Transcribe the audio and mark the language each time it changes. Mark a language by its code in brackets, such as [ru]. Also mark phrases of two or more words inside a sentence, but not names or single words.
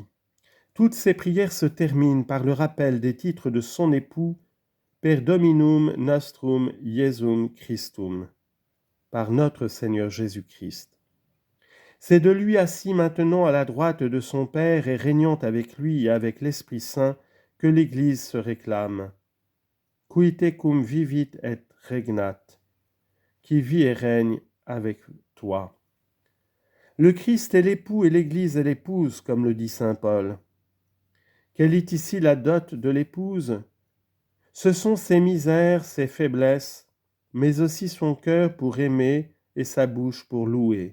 [fr] Toutes ses prières se terminent par le rappel des titres de son époux, [la] Per Dominum Nostrum Iesum Christum, [fr] par notre Seigneur Jésus-Christ. C'est de lui assis maintenant à la droite de son Père et régnant avec lui et avec l'Esprit Saint que l'Église se réclame. [la] Qui tecum vivit et regnat, [fr] qui vit et règne avec toi. Le Christ est l'époux et l'Église est l'épouse, comme le dit saint Paul. Quelle est ici la dot de l'épouse ? Ce sont ses misères, ses faiblesses, mais aussi son cœur pour aimer et sa bouche pour louer.